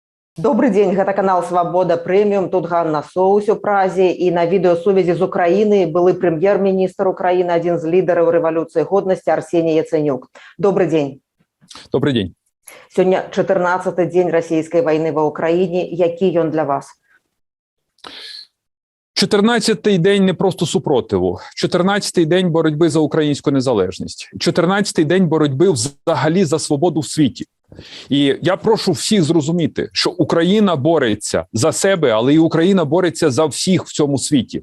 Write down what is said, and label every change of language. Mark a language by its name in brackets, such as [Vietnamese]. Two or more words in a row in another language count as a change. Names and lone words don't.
[Russian] Добрый день, [Belarusian] гэта канал Свабода Прэміум, тут Ганна Соус у Празе, і на відэасувязі з Украіны былы прэм'ер-міністр Украіны, адзін з лідараў рэвалюцыі годнасці Арсеній Яцэнюк. [Russian] Добрый день. Добрый день. [Belarusian] Сёння 14-й дзень расійскай вайны ва Ўкраіне. Які ён для вас? [Ukrainian] 14-й день не просто супротиву. 14-й день боротьби за українську незалежність. 14-й день боротьби взагалі за свободу в світі. І я прошу всіх зрозуміти, що Україна бореться за себе, але і Україна бореться за всіх в цьому світі.